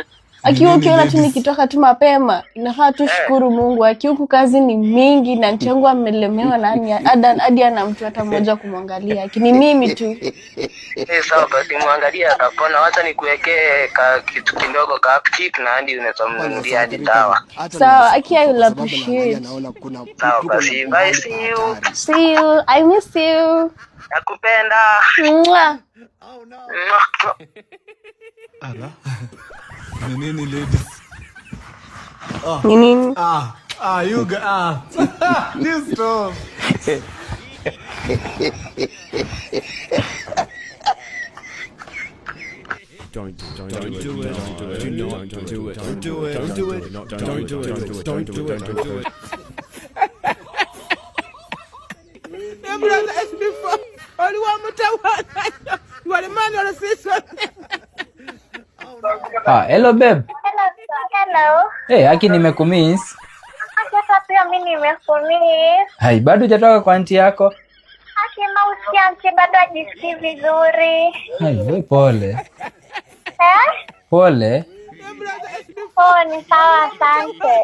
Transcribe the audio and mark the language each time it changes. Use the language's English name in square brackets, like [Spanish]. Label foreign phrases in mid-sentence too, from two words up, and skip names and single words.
[Swahili] Akiwa ukiona tu nikitoka tu mapema, inafaa tu shukuru Mungu. Akiku kazi ni mingi na aunti yangu amelemewa nani hadi ana mtu hata mmoja kumwangalia. Lakini mimi tu. Sawa basi muangalia atapona. Wacha nikuwekee kitu kidogo ka upkeep na hadi unasomnulia hadi dawa. Sawa, aki [English] I will appreciate. [Swahili] Sawa basi, [English] bye, see you. See you. I miss you. [Swahili] Nakupenda. Mwah. Ala. Nini ladies? Nini? [English] You got this stuff. Don't do it. Brother, it's before. Only one more time. You are the man who says something. Hello babe. Hello. [Swahili] Hey, aki nimekumiss. Sasa pia mimi nimekumiss. Hai, bado hujatoka kwa aunti yako? Aki mausia aunti bado hajisikii vizuri. Hai, wewe pole. Pole. Ni sawa, asante.